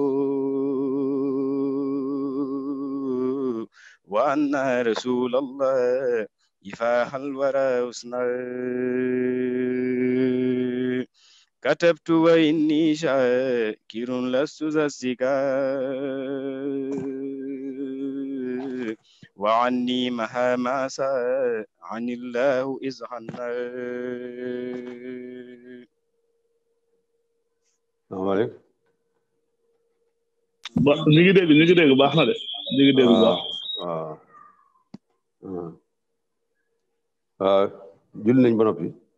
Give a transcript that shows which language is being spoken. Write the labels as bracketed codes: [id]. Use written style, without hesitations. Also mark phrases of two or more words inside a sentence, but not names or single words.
[ar] وأن رسول الله إفاح الورى حسنا كتبت وإني شاكر لست ذا السكا وعني مها ما عن الله إذ حنا [wo] salaamaaleykum. ba ñu ngi dégg baax na de ñu ngi dégg bu baax. waaw julli nañ ba noppi.